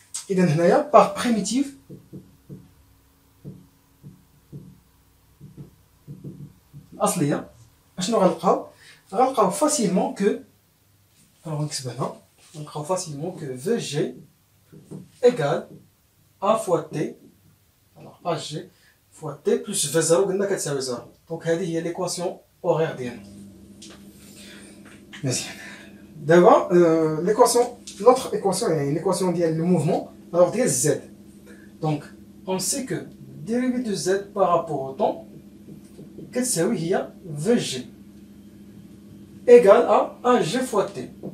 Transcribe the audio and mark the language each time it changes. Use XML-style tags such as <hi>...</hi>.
<ar>إذا هنايا</ar> <fr>par primitive</fr> <ar>الأصلية أشنو غنلقاو</ar> <fr>facilement que alors</fr> <ar>نكتب هنا غنلقاو</ar> <fr>facilement que VG égale A fois T. alors AG fois T plus V0</fr> <ar>قلنا كتساوي</ar> <fr>0.</fr> <ar>دونك هذه هي</ar> <fr>l'équation horaire</fr> <ar>ديالنا. مزيان. دابا</ar> <fr>l'autre équation est l'équation ديال le mouvement alors ديال Z. donc on sait que dérivé de Z par rapport au temps</fr> <ar>كتساوي هي</ar> <fr>VG égale à AG fois T.</fr>